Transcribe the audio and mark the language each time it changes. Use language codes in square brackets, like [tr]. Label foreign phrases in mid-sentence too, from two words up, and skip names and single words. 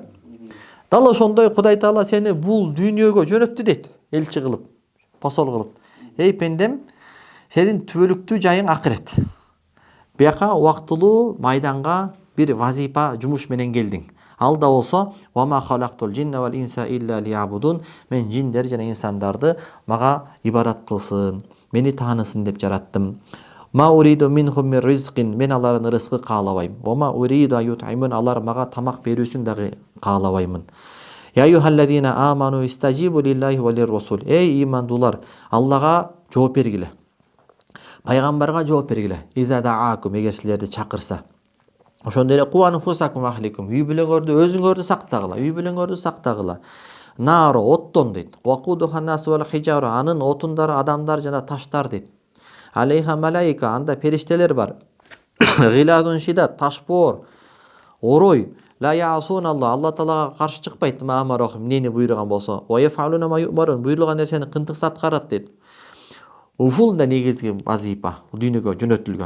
[ky] Дал ошондой Кудай Таала сени бул дүйнөгө жөнөттү дейт, элчи кылып, посол кылып. Пендем, сенин түбөлүктүү жайың акырет. Бияка убактылуу майданга бир вазифа, жумуш менен келдиң. Ал да болсо, [ar] «وما خلقت الجن والإنس إلا ليعبدون». [ky] Мен жиндер жана инсандарды мага ибадат кылсын, мени таанысын деп жараттым. [ar] ما أريد منهم من رزق, мен алардын рызкы каалабайм. وما أريد أن يطعمون, [ky] алар мага тамак берүүсүн дагы каалабаймын. [ar] يا أيها الذين آمنوا استجيبوا لله وللرسول. [ky] Имандуулар, Аллага жооп бергиле. Пайгамбарга жооп бергиле. [ar] إذا دعاكم, [ky] эгер силерди чакырса. Ошондой эле [ar] قوا أنفسكم وأهليكم, [ky] үй бүлөңөрдү, өзүңөрдү сактагыла, үй бүлөңөрдү сактагыла. Наро, оттон дейт. [ar] وقودها الناس والحجارة, [ky] анын отундары адамдар жана таштар дейт. [ar] عليها ملائكة, [ky] анда периштелер бар. [ar] غلاظ شداد, [ky] ташбоор, орой. [ar] لا يعصون [ky] Алла Таалага каршы чыкпайт, маамарохум, эмнени буйруган болсо. [ar] ويفعلون ما يؤمرون, [ky] буйрулган нерсени кынтыкса аткарат дейт. Ушул да негизги вазифа, дүйнөгө жөнөтүлгөн.